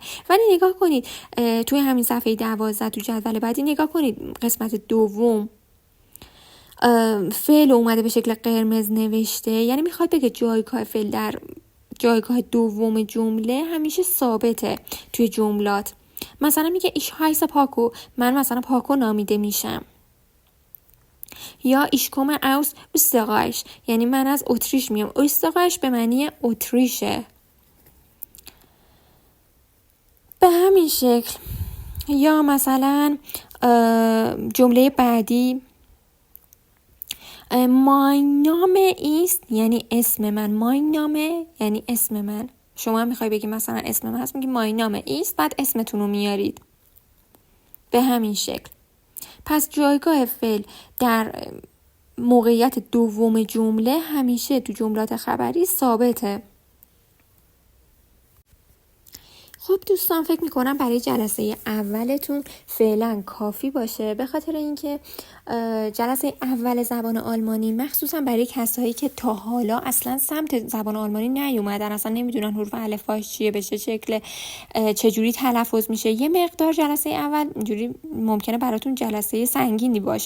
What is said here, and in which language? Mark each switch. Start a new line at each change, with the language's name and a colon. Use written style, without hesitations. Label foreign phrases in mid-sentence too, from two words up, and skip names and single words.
Persian: ولی نگاه کنید توی همین صفحه 12 تو جدول بعدی نگاه کنید، قسمت دوم فعل اومده به شکل قرمز نوشته، یعنی میخواد بگه جایگاه فعل در جایگاه دوم جمله همیشه ثابته توی جملات. مثلا میگه
German: ich heiße
Persian: پاکو، من مثلا پاکو نامیده میشم.
German: یا ich komme aus Österreich،
Persian: یعنی من از اتریش میام. Österreich به معنی اتریشه. به همین شکل. یا مثلا جمله بعدی
German: mein Name ist،
Persian: یعنی اسم من.
German: mein Name
Persian: یعنی اسم من. شما هم میخوای بگی مثلا اسم من هست، میگی
German: mein Name ist،
Persian: بعد اسمتون رو میارید. به همین شکل. پس جایگاه فعل در موقعیت دوم جمله همیشه تو جملات خبری ثابته. خب دوستان، فکر میکنم برای جلسه اولتون فعلا کافی باشه، به خاطر اینکه جلسه اول زبان آلمانی مخصوصا برای کسایی که تا حالا اصلا سمت زبان آلمانی نیومدن، اصلا نمیدونن حروف الفباش چیه، به چه شکل، چجوری تلفظ میشه، یه مقدار جلسه اول اینجوری ممکنه براتون جلسه سنگینی باشه.